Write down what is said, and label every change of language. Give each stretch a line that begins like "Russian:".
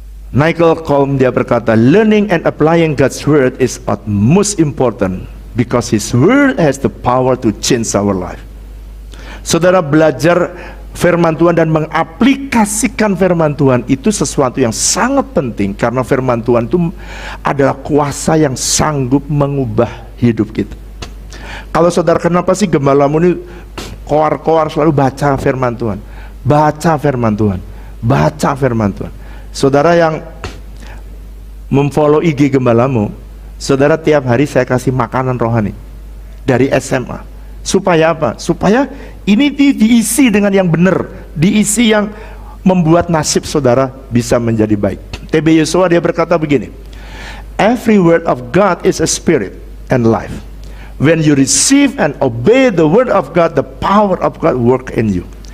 English: Nigel Colm
Indonesian: dia berkata,
English: learning and applying God's word is most important because His word has the power to change our life.
Indonesian: Saudara belajar firman Tuhan dan mengaplikasikan firman Tuhan itu sesuatu yang sangat penting, karena firman Tuhan itu adalah kuasa yang sanggup mengubah hidup kita. Kalau saudara, kenapa sih gembalamu ini koar-koar selalu baca firman Tuhan, baca firman Tuhan, baca firman Tuhan? Saudara yang memfollow IG gembalamu, saudara tiap hari saya kasih makanan rohani dari SMA. Supaya apa? Supaya ini diisi dengan yang benar, diisi yang membuat nasib saudara bisa menjadi baik.
English: TB Yosua
Indonesian: dia berkata begini,
English: every word of God is a spirit and life. When you receive and obey the word of God, the power of God work in you.